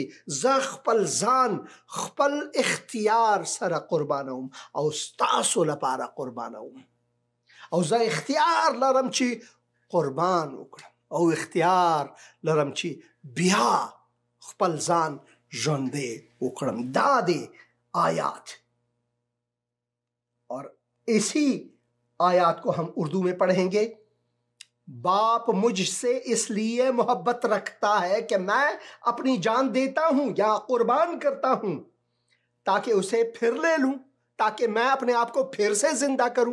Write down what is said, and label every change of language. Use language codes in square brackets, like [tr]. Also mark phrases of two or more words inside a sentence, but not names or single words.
[ps] زه خپل ځان خپل اختیار سره قربانوم او ستاسو لپاره قربانوم، او زه اختیار لرم چې قربان وکړم، او اختیار لرم چې بیا خپل ځان ژوندی وکړم. دا دی آیات، [ur] اور اسی آیات کو ہم اردو میں پڑھیں گے. باپ مجھ سے اس لیے محبت رکھتا ہے کہ میں اپنی جان دیتا ہوں یا قربان کرتا ہوں تاکہ اسے پھر لے لوں، تاکہ میں اپنے آپ کو پھر سے زندہ کروں.